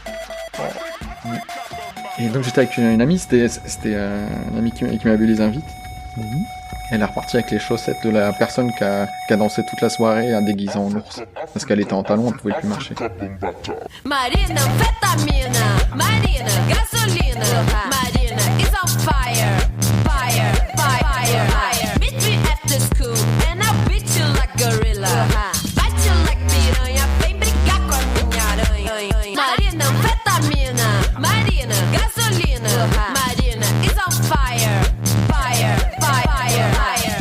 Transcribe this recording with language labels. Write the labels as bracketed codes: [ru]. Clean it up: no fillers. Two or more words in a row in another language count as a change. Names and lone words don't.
[fr] Et donc j'étais avec une amie, c'était une amie qui m'avait bu les invites. Elle est repartie avec les chaussettes de la personne qui a dansé toute la soirée en déguisant en ours. Parce qu'elle était en talons, elle pouvait plus marcher. [en] Marina, fetamina, Marina, gasolina, Marina is on fire, fire, fire, fire. Meet me after school and I'll beat you like gorilla, bite you like piranha, [pt] vem brigar com a minha aranha. [en] Marina, fetamina, Marina, gasolina, Marina is on fire, fire, fire, fire.